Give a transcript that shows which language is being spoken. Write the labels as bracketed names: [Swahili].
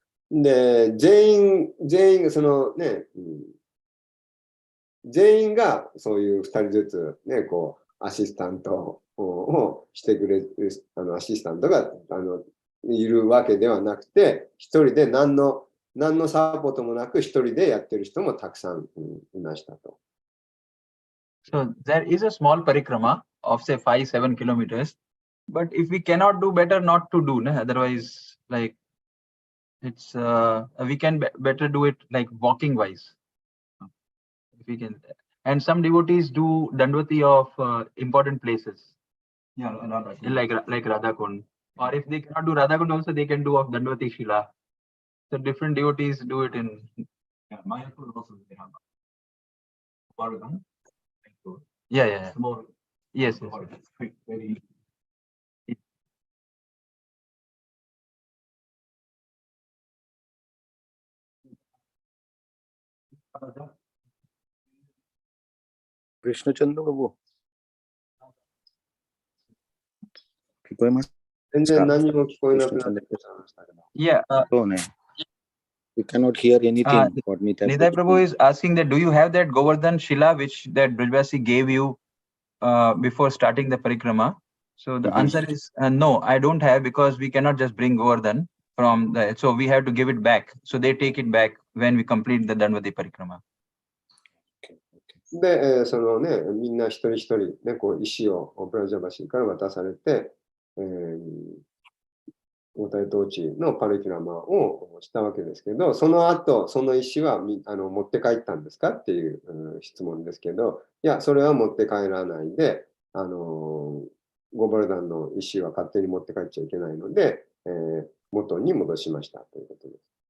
[Japanese] で、全員がそのね、全員がそういう2人ずつね、こう、アシスタントをしてくれる、アシスタントがいるわけではなくて、一人で何のサポートもなく一人でやってる人もたくさんいましたと。 [English] So there is a small parikrama of say 5-7 kilometers, but if we cannot do, better not to do, nah? Otherwise, like it's we can better do it like walking wise. If we can, and some devotees do Dandvati of important places. Yeah, like Radhakund, or if they cannot do Radhakund, also they can do of Dandvati Shila. So different devotees do it in. Yeah, Mayapur also they have Oregon. Yeah. Small. Yes. Very. Krishnacandra Prabhu. [Japanese] 聞こえますか？全然何も聞こえなくなってきましたけど。 [English] Yeah. So, we cannot hear anything. What Nitai Prabhu is asking that do you have that Govardhan Shila which that Brijvasi gave you before starting the parikrama? So the answer is no, I don't have, because we cannot just bring Govardhan from the, so we have to give it back. So they take it back when we complete the Dandvati parikrama. [Japanese] で、そのね、みんな一人一人、ね、こう石をプラジャバシーから渡されて、五体統治のパリキラマをしたわけですけど、その後、その石は持って帰ったんですかっていう質問ですけど、いや、それは持って帰らないで、ゴバルダンの石は勝手に持って帰っちゃいけないので、元に戻しましたということです。